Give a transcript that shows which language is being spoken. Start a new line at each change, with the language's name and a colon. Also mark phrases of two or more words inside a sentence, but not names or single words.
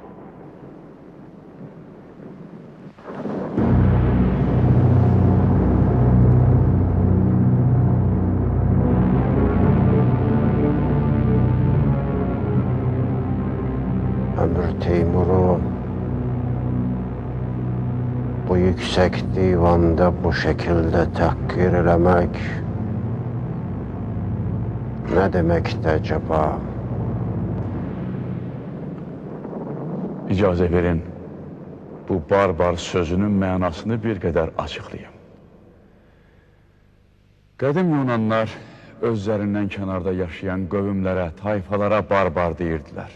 Turkish: Ömür Teymur'u bu yüksek divanda bu şekilde tahkir eləmək ne demekti acaba?
Azerbaijani: İcazə verin, bu barbar sözünün mənasını bir qədər açıqlayım. Qədim Yunanlar özlərindən kənarda yaşayan qövmlərə, tayfalara barbar deyirdilər.